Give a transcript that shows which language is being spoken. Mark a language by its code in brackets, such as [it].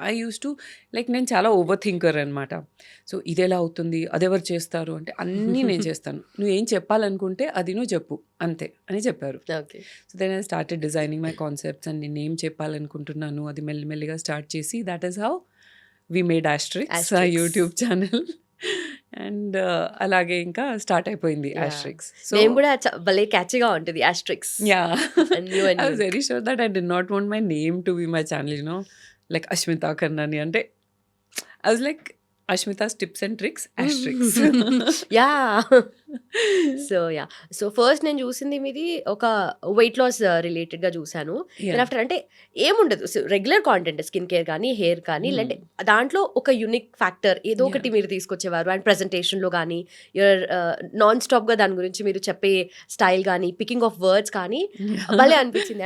[en] I use to like, [te] నేను చాలా over thinker అనమాట. సో ఇది ఎలా అవుతుంది, అదెవరు చేస్తారు అంటే అన్నీ నేను చేస్తాను, నువ్వేం చెప్పాలనుకుంటే అది నువ్వు చెప్పు అంతే అని చెప్పారు. Okay. [en] so then I started designing my concepts and [te] నేను ఏం చెప్పాలనుకుంటున్నాను అది మెల్లిమెల్లిగా స్టార్ట్ చేసి, [en] That is how we made asterisks YouTube channel. [te] And అలాగే ఇంకా స్టార్ట్ అయిపోయింది ఆస్ట్రిక్స్. సో నేను కూడా భలే క్యాచ్గా ఉంటుంది asterisks. [en] yeah, I was very sure that I did not want my name to be my channel, like Ashmita Karnani ante. I was like, Ashmita's tips and tricks, asterisks. Yeah. So yeah! [te] So first నేను చూసింది మీది ఒక weight loss రిలేటెడ్‌గా చూసాను. Then yeah! After అంటే ఏముండదు. Regular content skin care కానీ, hair కానీ లేదంటే దాంట్లో ఒక యూనిక్ ఫ్యాక్టర్ ఏదో ఒకటి యాహ్! మీరు తీసుకొచ్చేవారు. అండ్ ప్రెజెంటేషన్‌లో గానీ, యువర్ నాన్ స్టాప్‌గా దాని గురించి మీరు చెప్పే స్టైల్ గానీ, పికింగ్ ఆఫ్ వర్డ్స్ కానీ భలే అనిపించింది.